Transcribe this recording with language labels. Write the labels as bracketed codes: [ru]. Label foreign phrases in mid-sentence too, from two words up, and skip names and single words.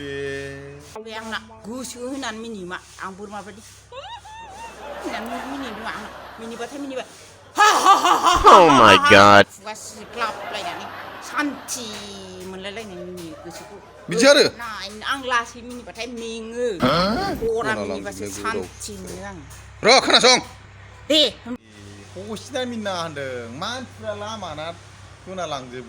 [brx] आंना गोसो होनानै मिनियो मा आं बोरमा बायदि होननानै मिनिदों आंना मिनिबाय [en] Oh my god. [brx] खुगा सिग्लाबलायनानै सान्थि मोनलायलायनाय मिनियो गोसोखौ बिदि आरो आं लासै मिनिबाथाय मेङो गरा मिनिबासो सान्थि मोनो आं र' खोनासं दे हसिना मिना होनदों मानसिफ्रा लामाना खोनालांजोबो